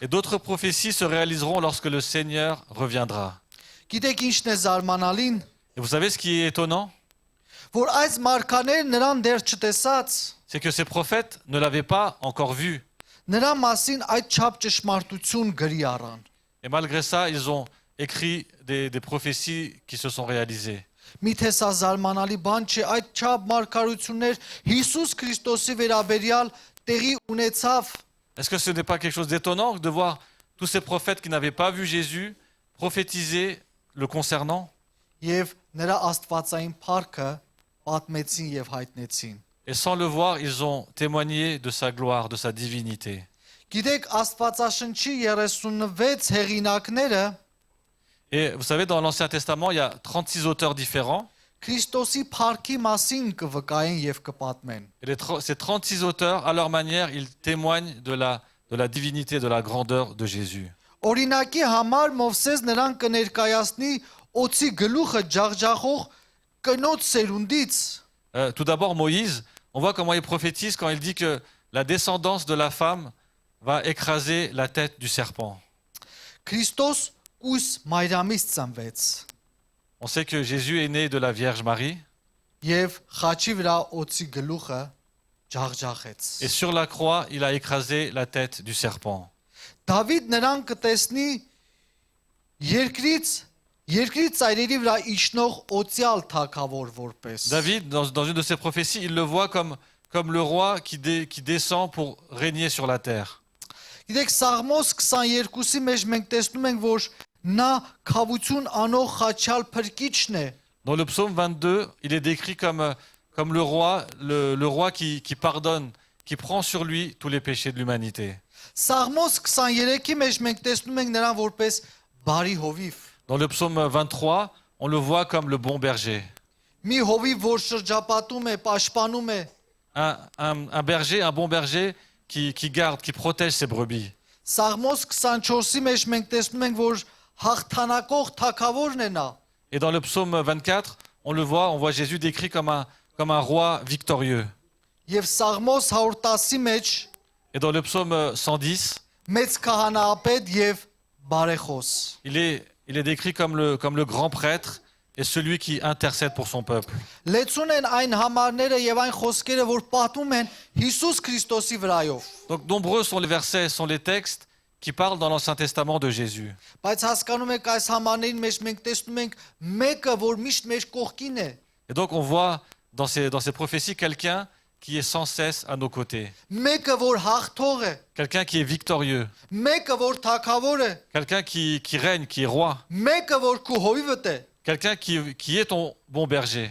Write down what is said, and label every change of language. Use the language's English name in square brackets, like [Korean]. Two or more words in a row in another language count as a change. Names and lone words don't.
[French] Et d'autres prophéties se réaliseront lorsque le Seigneur reviendra. [Armenian] Գիտեք ինչն է զարմանալին, [French] Et vous savez ce qui est étonnant? [Armenian] որ այս մարգարեները նրան դեռ չտեսած, [French] C'est que ces prophètes ne l'avaient pas encore vu. [Armenian] նրա մասին այդ չափ ճշմարտություն գրի առան։ [French] Et malgré ça, ils ont écrit des prophéties qui se sont réalisées. [Armenian] Միթե սա զարմանալի բան չէ, այդ չափ մարգարություններ Հիսուս Քրիստոսի վերաբերյալ տեղի ունեցավ։ [French] Est-ce que ce n'est pas quelque chose d'étonnant de voir tous ces prophètes qui n'avaient pas vu Jésus prophétiser le concernant? [Armenian] Եվ նրա աստվածային փառքը պատմեցին եւ հայտնեցին։ [French] Et sans le voir, ils ont témoigné de sa gloire, de sa divinité. [Armenian] Գիտեք, Աստվածաշնչի 36 hեղինակները [French] Et vous savez, dans l'Ancien Testament, il y a 36 auteurs différents. [Armenian] Քրիստոսի փառքի մասին կվկայեն եւ կպատմեն։ [French] Et ces 36 auteurs, à leur manière, ils témoignent de la divinité, de la grandeur de Jésus. [Armenian] Օրինակի համար Մովսես նրան կներկայացնի օծի գլուխը ջախջախող կնոջ սերունդից։ [French] Tout d'abord, Moïse, on voit comment il prophétise quand il dit que la descendance de la femme va écraser la tête du serpent. [Armenian] Քրիստոս Ույս Մայրամից ծնվեց [French] On sait que Jésus est né de la Vierge Marie. [Armenian] եւ խաչի վրա օծի գլուխը ջախջախեց։ [French] Et sur la croix, il a écrasé la tête du serpent. [Armenian] Դավիթ նրան կտեսնի երկրի ծայրերի վրա իջնող օծյալ թագավոր որպես։ [French] David, dans une de ses prophéties, il le voit comme le roi qui descend pour régner sur la terre. [Armenian] Գիտեք, Սաղմոս 22-ի մեջ մենք տեսնում ենք, որ նա քավություն անող խաչյալ փրկիչն է։ [French] Dans le psaume 22, il est décrit comme le roi qui pardonne, qui prend sur lui tous les péchés de l'humanité. [Armenian] Սաղմոս 23-ի մեջ մենք տեսնում ենք նրան որպես բարի հովիվ։ [French] Dans le psaume 23, on le voit comme le bon berger. [Armenian] Մի հովիվ, որ շրջապատում է, պաշտպանում է։ [French] Un berger, un bon berger qui garde, qui protège ses brebis. [Armenian] Սաղմոս 24-ի մեջ մենք տեսնում ենք, որ հաղթանակող թագավորն է նա։ [French] Et dans le psaume 24, on voit Jésus décrit comme un roi victorieux. [Armenian] Եվ Սաղմոս 110-ի մեջ [French] Et dans le psaume 110, [Armenian] մեծ քահանայապետ եւ բարեխոս։ [French] il est décrit comme le grand prêtre et celui qui intercède pour son peuple. [Armenian] Լեցուն են այն համարները եւ այն խոսքերը, որ պատմում են Հիսուս Քրիստոսի վրայով։ [French] Donc nombreux sont les versets, sont les textes qui parlent dans l'Ancien Testament de Jésus. [Armenian] Բայց հասկանում եք, այս համարներին մեջ մենք տեսնում ենք մեկը, որ միշտ մեր կողքին է։ [French] Et donc on voit dans ces prophéties quelqu'un qui est sans cesse à nos côtés. [Armenian] Մեկը, որ հաղթող է։ [French] Quelqu'un qui est victorieux. [Armenian] Մեկը, որ թագավոր է։ [French] Quelqu'un qui règne, qui est roi. [Armenian] Մեկը, որ քու հովիվդ է։ [French] Quelqu'un qui est ton bon berger.